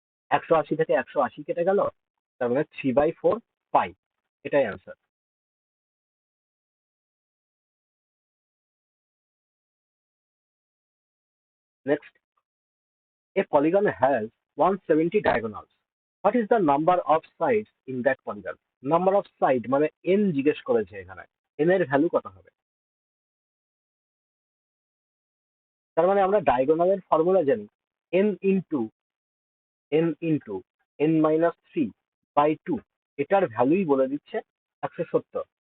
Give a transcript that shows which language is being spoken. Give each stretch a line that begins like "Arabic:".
Bangla: 180 থেকে 180 কেটে গেল, তার মানে 3/4 পাই, এটাই answer.
English: Next, a polygon has 170 diagonals. What is the number of sides in that polygon?
Bangla: Number of side মানে n জিজ্ঞেস করেছে এখানে, n এর ভ্যালু কত হবে? তার মানে আমরা ডায়াগোনালের ফর্মুলা জানি, n ইন্টু n-n-3/2, এটার ভ্যালুই বলে দিচ্ছে 170।